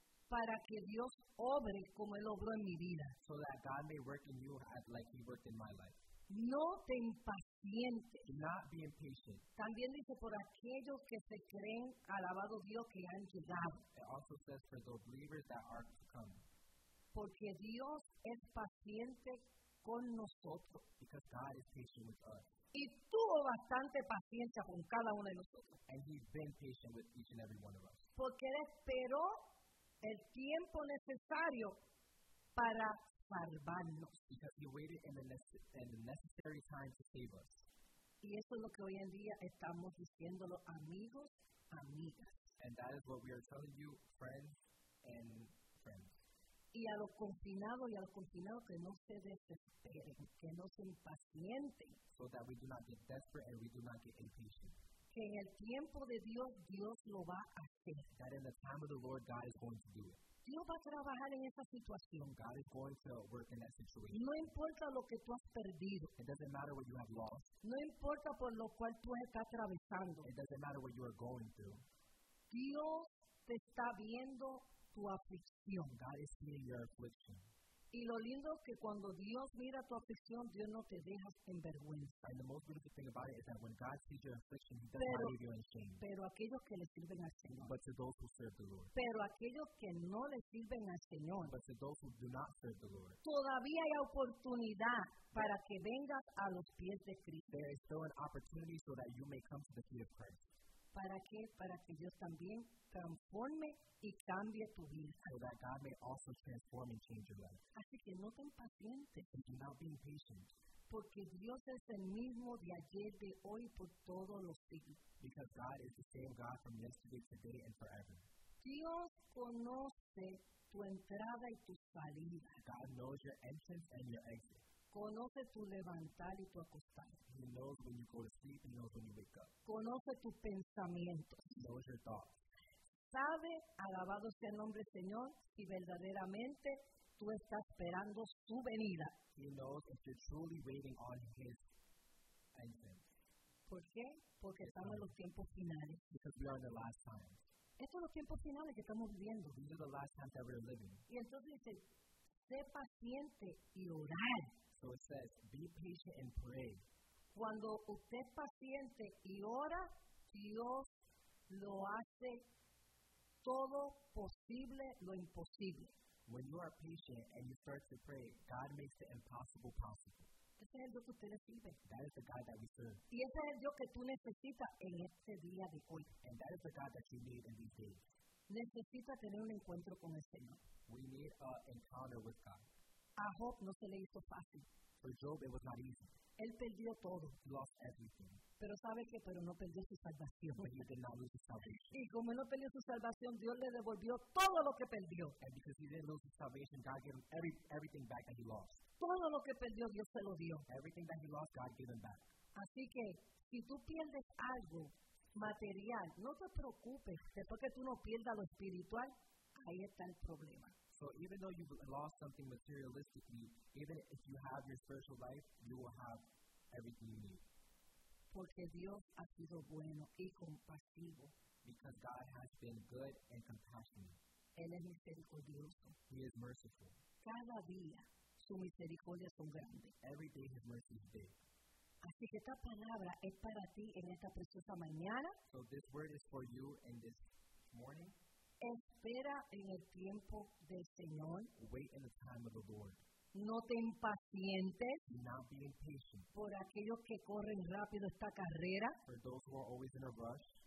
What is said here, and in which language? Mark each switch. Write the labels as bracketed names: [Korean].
[Spanish] Para que Dios obre como Él obró en mi vida. [English] So that God may work in you as like He worked in my life. [Spanish] No te impacientes. [English] Do not be impatient. [Spanish] También dice por aquellos que se creen alabado Dios que han llegado. [English] It also says for those believers that are to come. [Spanish] Porque Dios es paciente con nosotros. [English] Because God is patient with us. [Spanish] Y tuvo bastante paciencia con cada uno de nosotros. [English] And He's been patient with each and every one of us. [Spanish] Porque Él esperó el tiempo necesario para para salvarnos. [English] Because he waited in the necessary time to save us. [Spanish] Y eso es lo que hoy en día estamos diciéndolo, amigos, amigas. [English] And that is what we are telling you, friends and friends. [Spanish] Y a los confinados y a los confinados que no se desesperen, que no se impacienten. [English] So that we do not get desperate and we do not get impatient. [Spanish] Que en el tiempo de Dios, Dios lo va a hacer. [English] That in the time of the Lord, God is going to do it. [Spanish] Dios va a trabajar en esa situación. [English] God is going to work in that situation. [Spanish] No importa lo que tú has perdido. [English] It doesn't matter what you have lost. [Spanish] No importa por lo cual tú estás atravesando. [English] It doesn't matter what you are going through. [Spanish] Dios te está viendo tu aflicción. [English] God is seeing your affliction. [Spanish] Y lo lindo es que cuando Dios mira tu aflicción, Dios no te deja en vergüenza. [English] And the most beautiful thing about it is that when God sees your affliction, He does not leave you in shame. [Spanish] Pero aquellos que le sirven al Señor. [English] But to those who serve the Lord. [Spanish] Pero aquellos que no le sirven al Señor. [English] But to those who do not serve the Lord. [Spanish] Todavía hay oportunidad para que vengas a los pies de Cristo. [English] There is still an opportunity so that you may come to the feet of Christ. [Spanish] ¿Para qué? Para que Dios también transforme y cambie tu vida. [English] So that God may also transform and change your life. [Spanish] Así que no te impacientes. [English] And do not be impatient. [Spanish] Porque Dios es el mismo de ayer, de hoy, por todos los siglos. [English] Because God is the same God from yesterday, today, and forever. [Spanish] Dios conoce tu entrada y tu salida. [English] God knows your entrance and your exit. [Spanish] Conoce tu levantar y tu acostar. [English] He knows when you go to sleep and knows when you wake up. [Spanish] Conoce tus pensamientos. [English] He knows your thoughts. [Spanish] Sabe, alabado sea el nombre del Señor, si verdaderamente tú estás esperando su venida. [English] He knows if you're truly waiting on His entrance. [Spanish] ¿Por qué? Porque estamos en los tiempos finales. [English] Because we are in the last times. [Spanish] Estos son los tiempos finales que estamos viviendo. [English] These are the last times that we're living. [Spanish] Y entonces dice, sé paciente y orar. [English] So it says, be patient and pray. [Spanish] Cuando usted es paciente y ora, Dios lo hace todo posible, lo imposible. [English] When you are patient and you start to pray, God makes the impossible possible. [Spanish] Ese es el Dios que usted recibe. [English] That is the God that we serve. [Spanish] Y ese es el Dios que tú necesitas en este día de hoy. [English] And that is the God that you need in these days. [Spanish] Necesita tener un encuentro con el Señor. [English] We need an encounter with God. [Spanish] A Job no se le hizo fácil. [English] For Job, it was not easy. [Spanish] Él perdió todo. [English] He lost everything. [Spanish] Pero ¿sabe qué? Pero no perdió su salvación. [English] But he did not lose his salvation. [Spanish] Y como no perdió su salvación, Dios le devolvió todo lo que perdió. [English] And because he didn't lose his salvation, God gave him everything back that he lost. [Spanish] Todo lo que perdió, Dios se lo dio. [English] Everything that he lost, God gave him back. [Spanish] Así que, si tú pierdes algo material, no te preocupes. Después que tú no pierdas lo espiritual, ahí está el problema. [English] So even though you've lost something materialistically, even if you have your spiritual life, you will have everything you need. [Spanish] Porque Dios ha sido bueno y compasivo. [English] Because God has been good and compassionate. [Spanish] Él es misericordioso. [English] He is merciful. [Spanish] Cada día su misericordia es grande. [English] Every day His mercy is big. [Spanish] Así que esta palabra es para ti en esta preciosa mañana. [English] So this word is for you in this morning. [Spanish] Espera en el tiempo del Señor. [English] Wait in the time of the Lord. [Spanish] No te impacientes. [English] Do not be impatient. [Spanish] Por aquellos que corren rápido esta carrera. [English] For those who are always in a rush.